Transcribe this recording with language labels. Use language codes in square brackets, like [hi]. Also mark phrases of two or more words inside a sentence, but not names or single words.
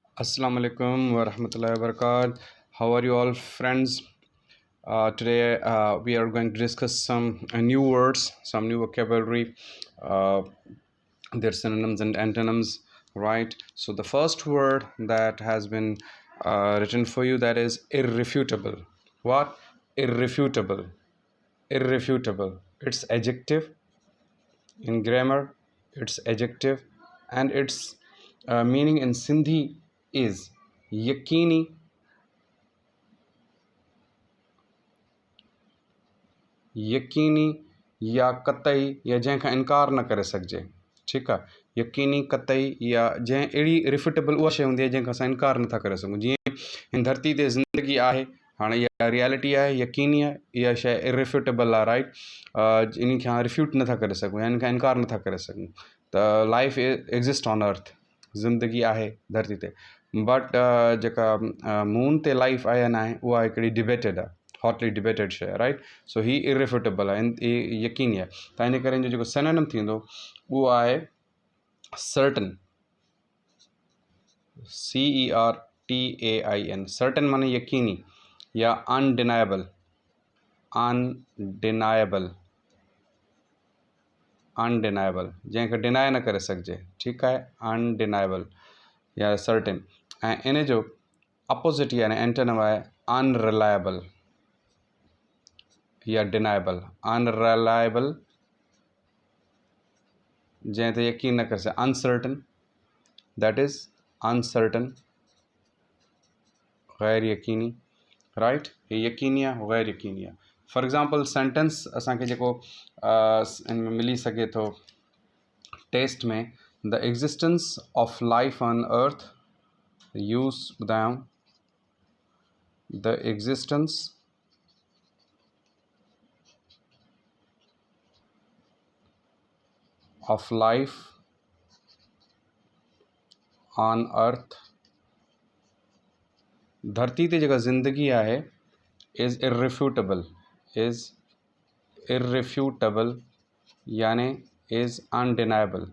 [ar] السلام عليكم ورحمة الله وبركاته. [en] How are you all, friends? Today we are going to discuss some new words, some new vocabulary, uh, their synonyms and antonyms, right? So the first word that has been written for you, that is irrefutable. What? Irrefutable. Irrefutable. It's adjective in grammar. It's adjective, and its meaning in Sindhi is yakini, [sd] यकीनी या कतई या जंहिंखां इनकार न करे सघिजे। ठीकु आहे, यकीनी, कतई या जंहिं अहिड़ी रिफिटेबल उहा शइ हूंदी आहे जंहिंखां असां इनकार नथा करे सघूं। जीअं हिन धरती ते ज़िंदगी आहे, हाणे इहा रियलिटी आहे, यकीनी आहे, इहा शइ इरिफ्यूटेबल आहे, राइट। इन खां रिफ्यूट नथा करे सघूं या इन खां इनकार नथा करे सघूं। त [en] life exist on earth, [sd] ज़िंदगी आहे धरती ते, बट जेका मून ते लाइफ आहे या न आहे उहा हिकिड़ी डिबेटेड आहे, [en] hotly debated [sd] शइ, राइट। सो ही इरिफ्यूटेबल आहे, यकीनी आहे। त इन करे जो सिनोनिम थींदो उहो आहे सर्टन, CERTAIN। सर्टन माने यकीनी या [en] undeniable, undeniable, undeniable, [sd] जंहिंखे डिनाए न करे सघिजे। ठीकु आहे, अनडिनाएबल या सर्टन। ऐं इन जो अपोज़िट यानी एंटोनिम आहे अनरिलायबल या डिनाएबल। अनरिलायबल जंहिं ते यकीन न करे सघे, [en] uncertain, that is uncertain, [sd] गैर यकीनी, राइट। ये यकीनी आहे, गैर यकीनी आहे। [en] for example sentence [sd] असांखे जेको इन में मिली सघे थो टेस्ट में, [en] the existence of life on earth, [sd] यूज़ ॿुधायूं, [en] the existence of life on earth, [sd] धरती ते जेका ज़िंदगी आहे, [en] is irrefutable, is irrefutable यानी is undeniable।